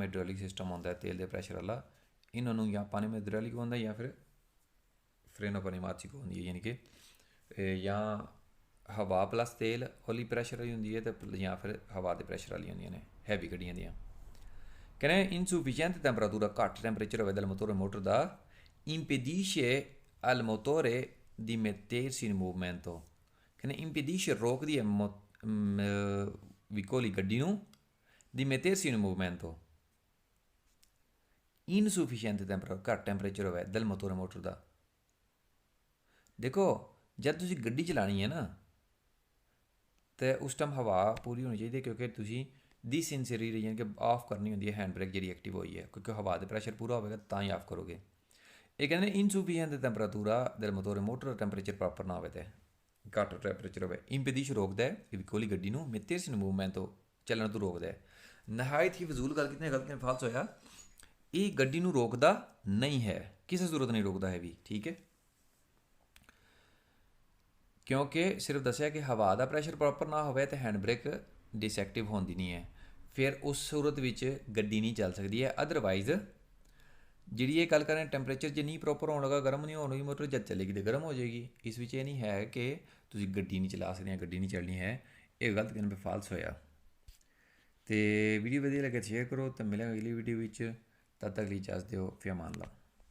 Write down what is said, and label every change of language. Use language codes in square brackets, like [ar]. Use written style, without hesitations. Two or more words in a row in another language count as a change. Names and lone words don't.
[pa] ਹਾਈਡ੍ਰੋਲਿਕ ਸਿਸਟਮ ਹੁੰਦਾ ਤੇਲ ਦੇ ਪ੍ਰੈਸ਼ਰ ਵਾਲਾ ਇਹਨਾਂ ਨੂੰ ਜਾਂ ਪਾਣੀ ਵਿੱਚ ਹਾਈਡ੍ਰੋਲਿਕ ਹੁੰਦਾ ਜਾਂ ਫਿਰ ਫਰੇਨੋ ਪਨੇਮਾਟਿਕ ਹੁੰਦੀ ਹੈ ਯਾਨੀ ਕਿ ਜਾਂ ਹਵਾ ਪਲੱਸ ਤੇਲ ਹੌਲੀ ਪ੍ਰੈਸ਼ਰ ਵਾਲੀ ਹੁੰਦੀ ਹੈ ਅਤੇ ਜਾਂ ਫਿਰ ਹਵਾ ਦੇ ਪ੍ਰੈਸ਼ਰ ਵਾਲੀ ਹੁੰਦੀਆਂ ਨੇ ਹੈਵੀ ਗੱਡੀਆਂ ਦੀਆਂ ਕਹਿੰਦੇ [en] insufficient temperature [pa] ਘੱਟ ਟੈਂਪਰੇਚਰ ਹੋਵੇ del ਮੋਟਰ ਦਾ [it] impedisce al motore di mettersi in movimento che ne impedisce [pa] ਰੋਕਦੀ ਹੈ ਵਿਕੋਲੀ ਗੱਡੀ ਨੂੰ [it] di mettersi in movimento [pa] insufficiente ਟੈਂਪਰੇਚਰ ਘੱਟ ਟੈਂਪਰੇਚਰ ਹੋਵੇ del ਮੋਟਰ ਦਾ ਦੇਖੋ ਜਦ ਤੁਸੀਂ ਗੱਡੀ ਚਲਾਉਣੀ ਹੈ ਨਾ ਤਾਂ ਉਸ ਟਾਈਮ ਹਵਾ ਪੂਰੀ ਹੋਣੀ ਚਾਹੀਦੀ ਕਿਉਂਕਿ ਤੁਸੀਂ ਡਿਸਇਨਸਰੀ ਯਾਨੀ ਕਿ ਆਫ ਕਰਨੀ ਹੁੰਦੀ ਹੈ [en] hand brake [pa] ਜਿਹੜੀ ਐਕਟਿਵ ਹੋਈ ਹੈ ਕਿਉਂਕਿ ਹਵਾ ਦੇ ਪ੍ਰੈਸ਼ਰ ਪੂਰਾ ਹੋਵੇਗਾ ਤਾਂ ਹੀ ਆਫ ਕਰੋਗੇ ਇਹ ਕਹਿੰਦੇ [en] insufficient temperatura [it] del motore [pa] ਮੋਟਰ ਦਾ ਟੈਂਪਰੇਚਰ ਪ੍ਰੋਪਰ ਨਾ ਹੋਵੇ ਤੇ ਘੱਟ ਟੈਂਪਰੇਚਰ ਹੋਵੇ ਇੰਪੀਡਿਸ਼ ਰੋਕਦਾ ਹੈ ਵਿਕੋਲੀ ਗੱਡੀ ਨੂੰ [it] mettersi in movimento [pa] ਚੱਲਣ ਤੋਂ ਰੋਕਦਾ ਹੈ ਨਹਾਇਤ ਹੀ ਫਜ਼ੂਲ ਗੱਲ ਕਿਤਨੇ ਗਲਤ ਕਿਵੇਂ ਫਾਲਸ ਹੋਇਆ ਇਹ ਗੱਡੀ ਨੂੰ ਰੋਕਦਾ ਨਹੀਂ ਹੈ ਕਿਸੇ ਜ਼ਰੂਰਤ ਨਹੀਂ ਰੋਕਦਾ ਹੈ ਵੀ ਠੀਕ ਹੈ ਕਿਉਂਕਿ ਸਿਰਫ ਦੱਸਿਆ ਕਿ ਹਵਾ ਦਾ ਪ੍ਰੈਸ਼ਰ ਪ੍ਰੋਪਰ ਨਾ ਹੋਵੇ ਤਾਂ [en] hand brake [pa] ਡਿਸਐਕਟਿਵ ਹੁੰਦੀ ਨਹੀਂ ਹੈ ਫਿਰ ਉਸ ਸੂਰਤ ਵਿੱਚ ਗੱਡੀ ਨਹੀਂ ਚੱਲ ਸਕਦੀ ਹੈ ਅਦਰਵਾਈਜ਼ ਜਿਹੜੀ ਇਹ ਗੱਲ ਕरें ਟੈਂਪਰੇਚਰ ਜੇ ਨਹੀਂ ਪ੍ਰੋਪਰ ਹੋਣ ਲੱਗਾ ਗਰਮ ਨਹੀਂ ਹੋਣੀ ਮੋਟਰ ਜਦ ਚੱਲੇਗੀ ਤਾਂ ਗਰਮ ਹੋ ਜਾਏਗੀ ਇਸ ਵਿੱਚ ਇਹ ਨਹੀਂ ਹੈ ਕਿ ਤੁਸੀਂ ਗੱਡੀ ਨਹੀਂ ਚਲਾ ਸਕਦੇ ਗੱਡੀ ਨਹੀਂ ਚੱਲਣੀ ਹੈ ਇਹ ਗਲਤ ਕਹਿਣ 'ਤੇ ਫਾਲਸ ਹੋਇਆ ਤੇ ਵੀਡੀਓ ਵਧੀਆ ਲੱਗੇ ਸ਼ੇਅਰ ਕਰੋ ਤਾਂ ਮਿਲਾਂਗੇ ਅਗਲੀ ਵੀਡੀਓ ਵਿੱਚ ਤਦ ਤੱਕ ਲਈ ਇਜਾਜ਼ਤ ਦਿਓ ਫਿਰ [ar] أمان الله